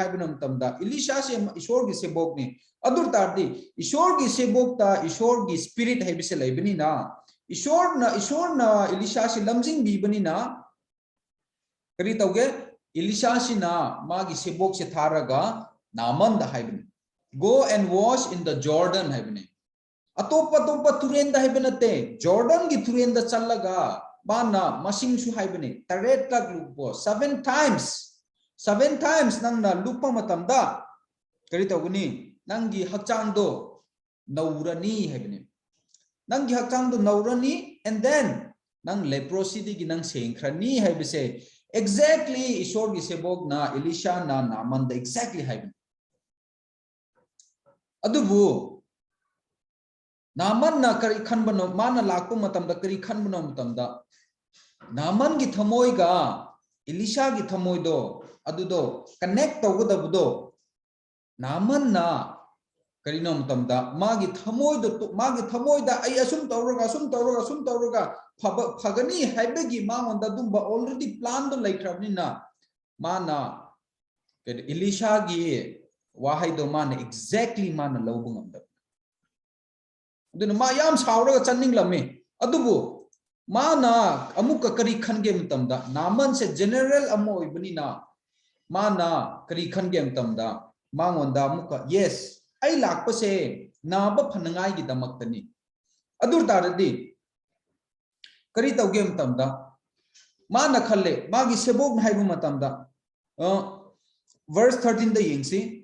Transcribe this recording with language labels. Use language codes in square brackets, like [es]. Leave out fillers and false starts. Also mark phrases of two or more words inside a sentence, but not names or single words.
[mni] haibinam tamda Elisha se ishor gi sebok ni adur tardi ishor gi sebok ta ishor gi spirit haibise laibani na ishor na Elisha se lamjing bi bani na kari tauge Elisha se na magi sebok se tharaga Naaman da haibani [en] go and wash in the Jordan [mni] haibani atopa turen da haibinate Jordan gi turen da challaga Bana masing su haibani taret lag lupo [en] 7 times [mni] nang na lupa matamda kari tawguni nangi hakchang do naurani haibani nangi hakchang do naurani [en] and then [mni] nang leprosy di ginang sengkhrani haibise exactly ishor gi sebok na Elisha na Naaman da exactly haibani adubu Naaman na kari khanbano mana lakpo matamda kari khanbano matamda Naaman gi thamoi ga Elisha gi thamoi do adudo connect tawgadabudo Naaman na karino matamda magi thamoi da ai asum tawraga phagani haibagi mangonda dumba [en] already plan [mni] do laikhrabni na mana Elisha gi wahai do mana exactly mana lawbu ngamda aduna ma yam sauraga channinglame adubu mana amuka kari khange matamda naman se general amo ibani na mana kari khange matamda mangonda amuka yes ai lakpa se naba phanangai gi damaktani adur taradi kari tawge matamda mana khalle magi sebok haibu matamda verse 13 da yingsi